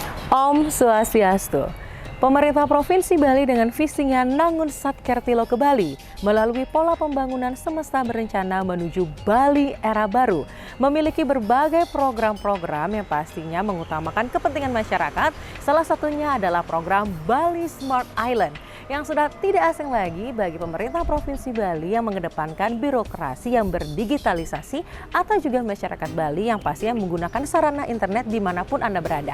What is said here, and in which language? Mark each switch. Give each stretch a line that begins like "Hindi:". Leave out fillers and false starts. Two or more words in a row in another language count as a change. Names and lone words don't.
Indonesian: Om Swastiastu. Pemerintah Provinsi Bali dengan visinya Nangun Satkertilo ke Bali melalui pola pembangunan semesta berencana menuju Bali era baru memiliki berbagai program-program yang pastinya mengutamakan kepentingan masyarakat. Salah satunya adalah program Bali Smart Island yang sudah tidak asing lagi bagi pemerintah Provinsi Bali yang mengedepankan birokrasi yang berdigitalisasi atau juga masyarakat Bali yang pastinya menggunakan sarana internet dimanapun Anda berada.